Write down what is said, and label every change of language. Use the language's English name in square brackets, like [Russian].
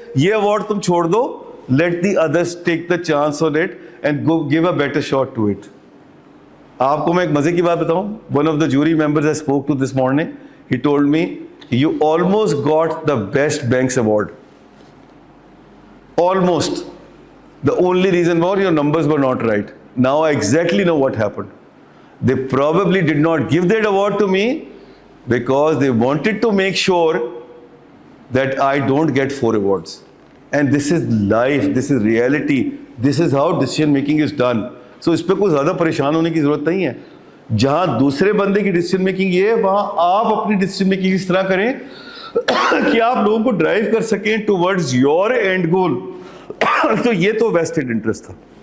[Urdu] یہ ایوارڈ تم چھوڑ دو, [English] Let the others take the chance on it and give a better shot to it. [Urdu] آپ کو میں ایک مزے کی بات بتاؤں, [English] One of the jury members I spoke to this morning, he told me you almost got the best banks award. Almost. The only reason was your numbers were not right. Now I exactly know what happened. They probably did not give that award to me because they wanted to make sure that I don't get 4 awards. And this is life, this is reality, this is how decision making is done. [Urdu] So اس پہ کوئی زیادہ پریشان ہونے کی ضرورت نہیں ہے. جہاں دوسرے بندے کی ڈیسیجن میکنگ یہ ہے, وہاں آپ اپنی ڈیسیجن میکنگ اس طرح کریں کہ آپ لوگوں کو ڈرائیو کر سکیں [English] Towards your end goal. [Urdu] تو یہ تو ویسٹڈ انٹرسٹ تھا.